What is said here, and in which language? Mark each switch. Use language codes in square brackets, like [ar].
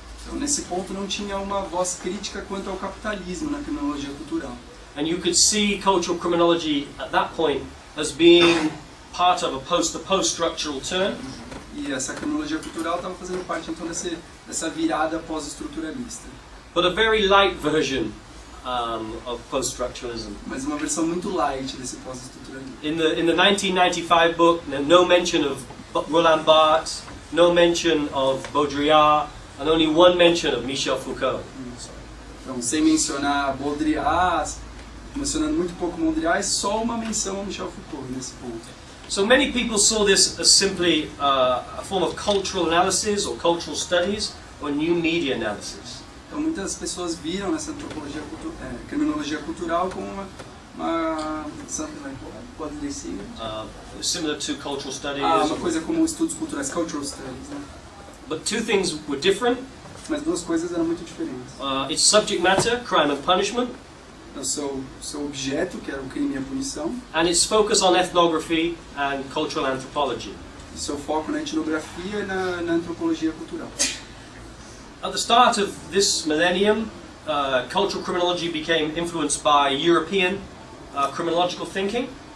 [pt] Então, nesse ponto não tinha uma voz crítica quanto ao capitalismo na criminologia cultural. [en] And you could see cultural criminology at that point as being part of a post-structural turn. [pt] E essa criminologia cultural estava fazendo parte então dessa virada pós-estruturalista. [en] But a very light version of post-structuralism. [pt] Mas uma versão muito light desse pós-estruturalismo. [en] In the 1995 book, no mention of Roland Barthes, no mention of Baudrillard, and only one mention of Michel Foucault. [pt] Então, sem mencionar Baudrillard, mencionando muito pouco Baudrillard, só uma menção a Michel Foucault nesse ponto. [en] So many people saw this as simply a form of cultural analysis or cultural studies or new media analysis. [pt] Então muitas pessoas viram nessa antropologia criminologia cultural como uma [en] something like what did they see? Similar to cultural studies. [pt] Uma coisa como estudos culturais, cultural studies, né? [en] But two things were different. [pt] Mas duas coisas eram muito diferentes. [en] Its subject matter, crime and punishment. [pt] O seu objeto, que era o crime e a punição. [en] And its focus on ethnography and cultural anthropology. [pt] E seu foco na etnografia e na antropologia cultural. [en] At the start of this millennium, cultural criminology became influenced by European criminological thinking.